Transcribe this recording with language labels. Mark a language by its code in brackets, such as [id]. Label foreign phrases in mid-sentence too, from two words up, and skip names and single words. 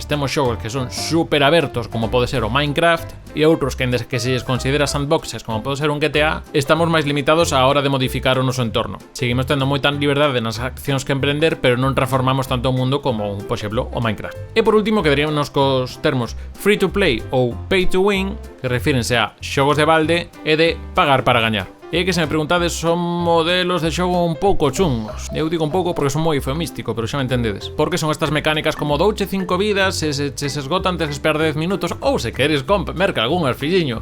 [gl] Temos xogos que son super abertos, como pode ser o Minecraft, e outros que se lles considera sandboxes, como pode ser un GTA, estamos máis limitados á hora de modificar o noso entorno. Seguimos tendo moita liberdade nas accións que emprender, pero non transformamos tanto o mundo como, por exemplo, o Minecraft. E por último, quedaríamos cos termos [en] free to play [gl] ou [en] pay to win, [gl] que refírense a xogos de balde e de pagar para gañar. E que se me preguntades, son modelos de xogo un pouco chungos. Eu digo un pouco porque son moi eufemístico, pero xa me entendedes. Porque son estas mecánicas como douche 5 vidas, se esgotan antes de esperar 10 minutos, ou se queres merca algunhas, filliño.